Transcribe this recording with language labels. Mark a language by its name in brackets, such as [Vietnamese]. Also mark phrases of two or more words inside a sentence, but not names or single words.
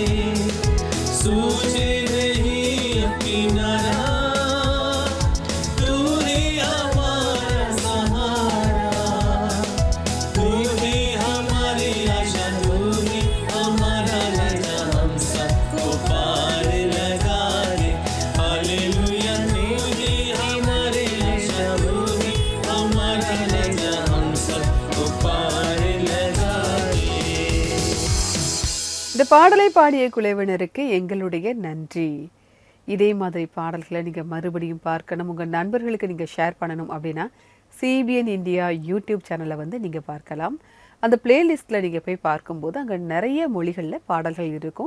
[Hindi] सूझे नहीं अब किनारा, तू ही हमारा सहारा, तू ही हमारी आशा, तू ही हमारा राजा, हम सबको पार लगा दे। हालेलुया, तू ही हमारी आशा, तू ही हमारा राजा, हम सबको पार लगा दे। [Tamil] இந்த பாடலை பாடிய குழுவினருக்கு எங்களுடைய நன்றி. இதே மாதிரி பாடல்களை நீங்கள் மறுபடியும் பார்க்கணும், உங்கள் நண்பர்களுக்கு நீங்கள் ஷேர் பண்ணணும் அப்படின்னா சிபிஎன் இந்தியா யூடியூப் சேனலை வந்து நீங்கள் பார்க்கலாம். அந்த பிளேலிஸ்ட்டில் நீங்கள் போய் பார்க்கும்போது அங்கே நிறைய மொழிகளில் பாடல்கள் இருக்கும்.